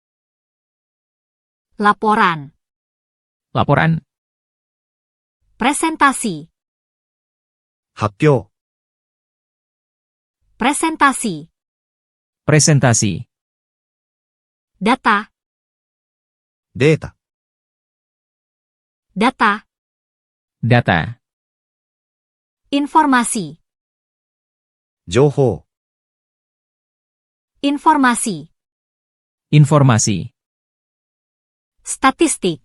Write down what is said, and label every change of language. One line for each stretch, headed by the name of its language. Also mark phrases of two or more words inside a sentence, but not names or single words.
Indonesian: laporan, laporan, presentasi,
Japanese: 発表、
Indonesian: presentasi, presentasi, data,
Japanese: データ、
Indonesian: data, data, informasi,
Japanese: 情報、
Indonesian: informasi, informasi, statistik,